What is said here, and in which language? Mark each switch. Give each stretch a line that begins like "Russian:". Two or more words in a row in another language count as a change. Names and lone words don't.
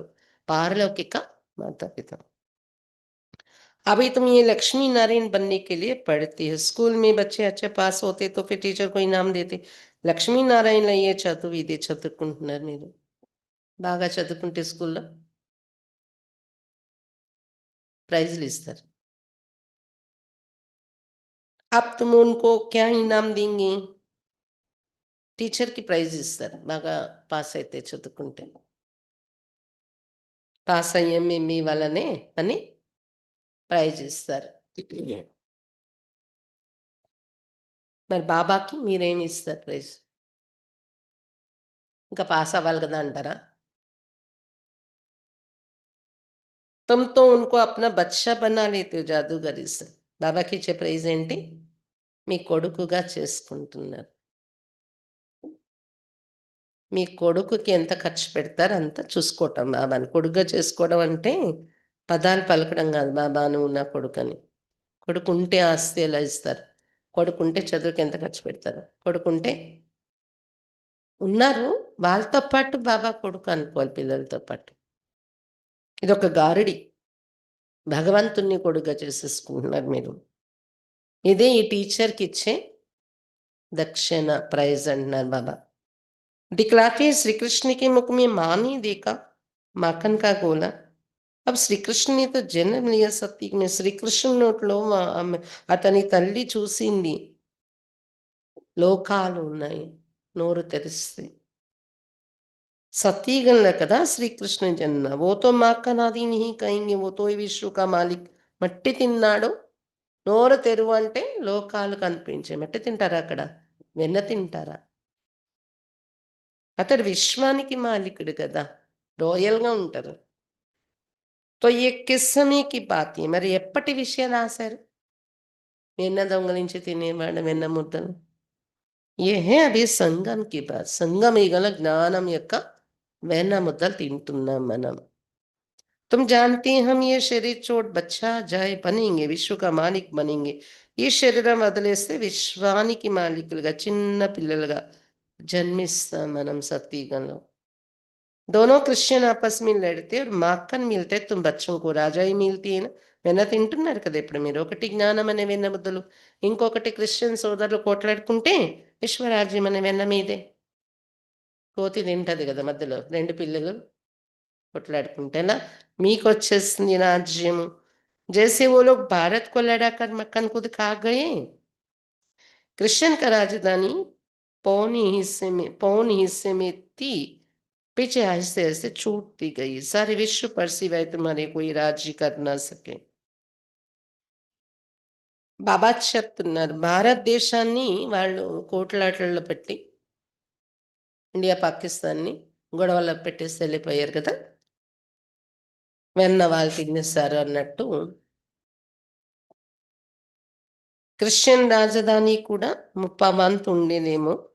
Hindi: పారలౌకిక माता-पिता. अभी तुम ये लक्ष्मी नारायण बनने के लिए पढ़ती है. स्कूल में बच्चे अच्छे पास होते तो फिर टीचर को इनाम देते.
Telugu: లక్ష్మీ నారాయణలో అయ్యే చదువు ఇదే చదువుకుంటున్నారు మీరు. బాగా చదువుకుంటే స్కూల్లో ప్రైజ్‌లు ఇస్తారు.
Hindi: अब तुम उनको क्या इनाम देंगे?
Telugu: టీచర్‌కి ప్రైజ్ ఇస్తారు. బాగా పాస్ అయితే చదువుకుంటే. పాస్ అయ్యాం మేము మీ వల్లనే అని ప్రైజ్ ఇస్తారు. మరి బాబాకి మీరేమి ఇస్తారు ప్రైజ్? ఇంకా పాస్ అవ్వాలి కదా అంటారా?
Hindi: तुम तो उनको अपना बच्चा बना लेते हो जादूगरी से.
Telugu: బాబాకి ఇచ్చే ప్రైజ్ ఏంటి? మీ కొడుకుగా చేసుకుంటున్నారు. మీ కొడుకుకి ఎంత ఖర్చు పెడతారో అంత చూసుకోవటం బాబాని. కొడుకుగా చేసుకోవడం అంటే పదాలు పలకడం కాదు. బాబా నువ్వు నా కొడుకని. కొడుకుంటే ఆస్తి ఎలా ఇస్తారు? కొడుకుంటే చదువుకి ఎంత ఖర్చు పెడతారు? కొడుకుంటే ఉన్నారు. వాళ్ళతో పాటు బాబా కొడుకు అనుకోవాలి పిల్లలతో పాటు. ఇదొక గారడి. భగవంతుడిని కొడుకుగా చేసేసుకుంటున్నారు మీరు. ఇదే ఈ టీచర్‌కిచ్చే దక్షిణ ప్రైజ్ అంటున్నారు బాబా.
Hindi: दिखलाते श्री कृष्ण के मुख में माँ ने देखा माखन का गोला. अब శ్రీకృష్ణ ने तो जन्म लिया सती में.
Telugu: శ్రీకృష్ణుని నోట్లో అతని తల్లి చూసింది. లోకాలు ఉన్నాయి నోరు తెరిస్తే. सतीगण కదా శ్రీకృష్ణ జన్మ.
Hindi: वो तो माँ का नादी नहीं कहेंगे, वो तो
Telugu: ఈ విశ్వ
Hindi: का मालिक.
Telugu: మట్టి తిన్నాడు. నోరు తెరువు అంటే లోకాలు కనిపించాయి. మట్టి తింటారా అక్కడ? వెన్న తింటారా? అతడు విశ్వానికి మాలికుడు కదా! రాయల్‌గా ఉంటారు.
Hindi: तो ये किस समय की बात है?
Telugu: మరి ఎప్పటి విషయం రాశారు? వెన్న దొంగిలించి తినేవాడు వెన్న ముద్దలు.
Hindi: ये है अभी సంగం की बात.
Telugu: సంగమయుగంలో జ్ఞానం యొక్క వెన్న ముద్దలు తింటున్నాం మనం.
Hindi: तुम जानते हैं हम ये शरीर छोड़ बच्चा जाए बनेंगे, विश्व का मालिक बनेंगे.
Telugu: ఈ శరీరం వదిలేస్తే విశ్వానికి మాలికులుగా చిన్న పిల్లలుగా జన్మిస్తాం మనం సత్యుగంలో.
Hindi: दोनों क्रिश्चियन आपस में लड़ते और माखन मिलता है तुम बच्चों को राजा ही मिलती है ना.
Telugu: వెన్న తింటున్నారు కదా ఇప్పుడు మీరు. ఒకటి జ్ఞానం అనే వెన్న ముద్దలు, ఇంకొకటి క్రిస్టియన్ సోదరులు కొట్లాడుకుంటే విశ్వరాజ్యం అనే వెన్న మీదే. కోతి తింటది కదా మధ్యలో 2 పిల్లలు కొట్లాడుకుంటేనా మీకొచ్చేస్తుంది రాజ్యము.
Hindi: जैसे वो लोग भारत को लड़ाकर मक्खन खुद खा गए, कृष्ण का राजधानी पौने हिस्से में थी, पीछे आहिस्ते-आहिस्ते छूटती गई. सारे विश्व पर सिवाय तुम्हारे कोई राज्य कर ना सके.
Telugu: బాబా చెప్తున్నారు. భారతదేశాన్ని వాళ్ళు కోట్లాటల్లో పెట్టి, ఇండియా, పాకిస్తాన్‌ని గొడవల్లో పెట్టేసి ఎళ్ళిపోయారు కదా! వెన్న వాళ్ళు తినేసారు అన్నట్టు. క్రిస్టియన్ రాజధాని కూడా ముప్పావంతు ఉండేదేమో.